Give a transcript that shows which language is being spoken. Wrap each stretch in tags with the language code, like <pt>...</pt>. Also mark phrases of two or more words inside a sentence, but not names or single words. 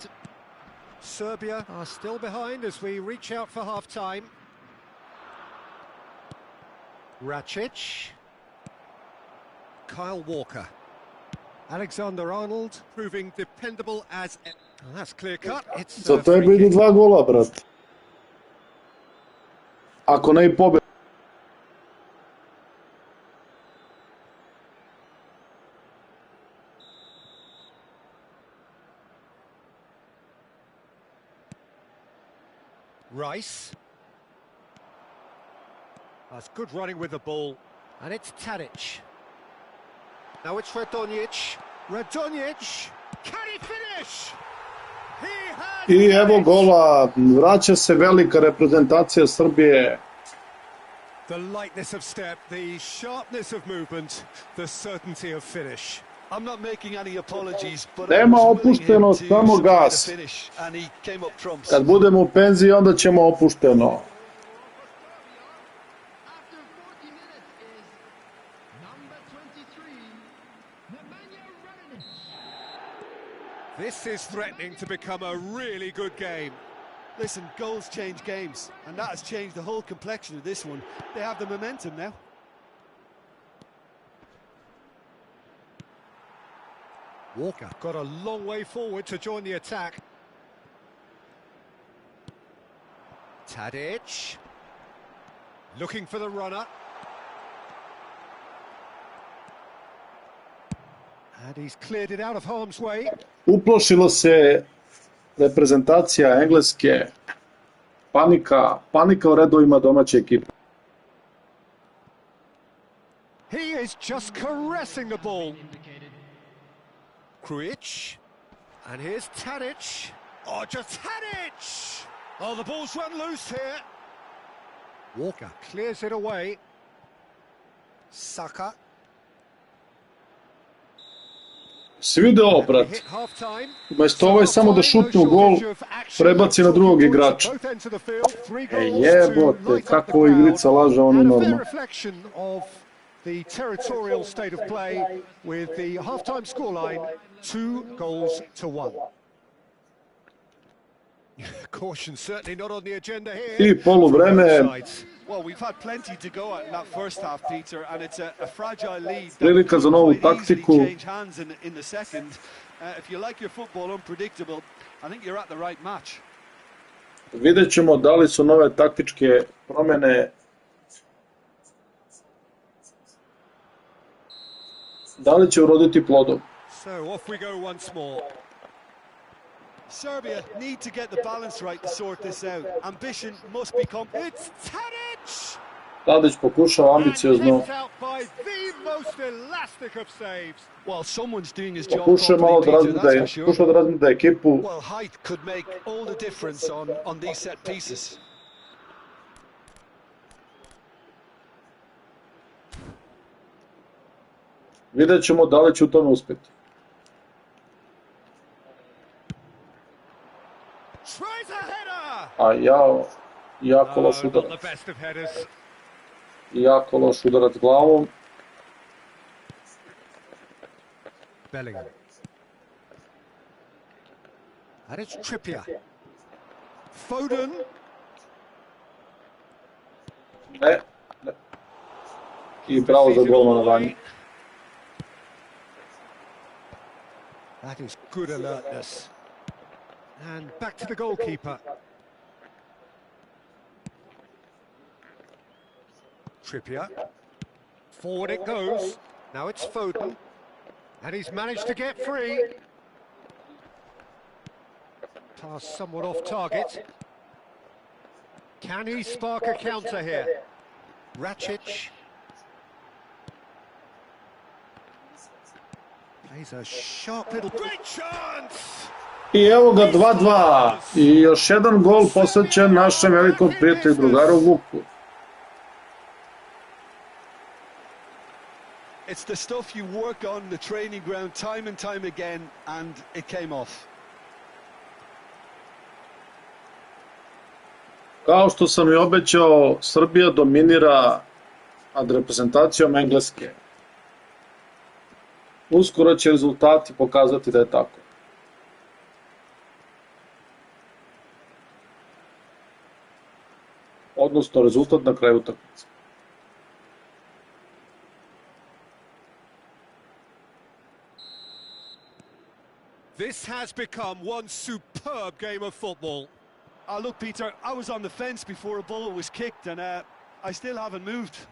<en>Serbia are still behind as we reach out for half-time. Racic. Kyle Walker. Alexander-Arnold proving dependable as... Well, that's clear-cut.</en> <sr>Za to idu 2 gola, brat. Ako ne I pobjeda.</sr> <en>Rice. That's good running with the ball. And it's Tadic. Now it's Radonjic. Radonjic. Can he finish? He has</en> <sr>I evo gola. Vraća se velika reprezentacija Srbije.</sr> <en>The lightness of step, the sharpness of movement, the certainty of finish. I'm not making any apologies, but</en> <sr>Nema opuštenost, samo gas.</sr> <en>and he came up trumps.</en> <sr>Kad budemo u penziji, onda ćemo opušteno.</sr> <en>This is threatening to become a really good game. Listen, goals change games, and that has changed the whole complexion of this one. They have the momentum now. Walker got a long way forward to join the attack. Tadic. Looking for the runner. And he's cleared it out of harm's way.</en> <sr>Uplošila se reprezentacija Engleske. Panika u redovima domaće ekipe.</sr> <en>He is just caressing the ball. Krujic. And here's Tadic. Oh, just Tadic! Oh, the ball's run loose here. Walker clears it away. Saka.</en> <sr>Si vidio ovo, brat? Umesto ovo je samo da šutne u gol, prebaci na drugog igrača. Jebote, kako ovo igrica laže, on je normalno.</sr> <en>The territorial state of play with the half-time scoreline 2-1. Caution certainly not on the agenda here.</en> <sr>I poluvreme.</sr> <en>Well, we've had plenty to go at in that first half, Peter, and it's a fragile lead.</en> <sr>Prilika za novu taktiku.</sr> <en>Change hands in the second. If you like your football unpredictable, I think you're at the right match.</en> <sr>Vidjet ćemo da li su nove taktičke promjene da li će uroditi plodom.</sr> <en>So off we go once more. Serbia need to get the balance right to sort this out. Ambition must become... It's Tadic!</en> <sr>Tadic pokušao ambiciozno.</sr> <en>Well, someone's doing his job properly, Peter, that's for sure.</en> <sr>Pokušao da razmida ekipu.</sr> <en>Well, height could make all the difference on these set pieces.</en> <sr>Vidjet ćemo da li će u tome uspjeti. A jako loš udarac. Jako loš udarac glavom.</sr> <en>Bellingham. And it's Trippier. Foden.</en> <sr>Ne. I bravo za golmanovanje.</sr> <en>That is good alertness. And back to the goalkeeper. Trippier. Forward it goes. Now it's Foden. And he's managed to get free. Pass somewhat off target. Can he spark a counter here? Racic. Plays a sharp little... Great chance!</en> <sr>I evo ga 2-2. I još jedan gol posvećen našem velikom prijatelju drugaru Vuku.</sr> <en>It's the stuff you work on the training ground time and time again, and it came off.</en> <sr>Kao što sam i obećao, Srbija dominira nad reprezentacijom Engleske. Uskoro će rezultati pokazati da je tako. Odnosno rezultat na kraju utakmice.</sr> <en>This has become one superb game of football. Look, Peter, I was on the fence before a ball was kicked, and I still haven't moved.</en>